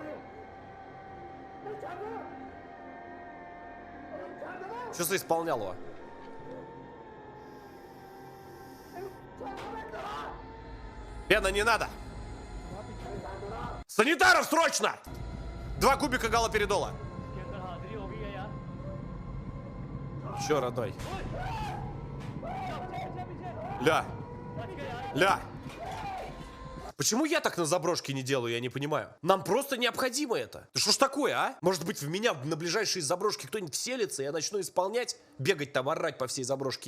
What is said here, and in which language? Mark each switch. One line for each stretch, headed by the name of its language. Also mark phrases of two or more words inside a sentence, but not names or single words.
Russian: Что за исполняло? Пена, не надо! Санитаров срочно! 2 кубика галоперидола.
Hindi: इसके अंदर हाजिरी हो गई है यार
Russian: Чё, родной? Ля! Почему я так на заброшке не делаю, я не понимаю. Нам просто необходимо это. Да что ж такое, а? Может быть, в меня на ближайшие заброшки кто-нибудь вселится, и я начну исполнять, бегать там, орать по всей заброшке.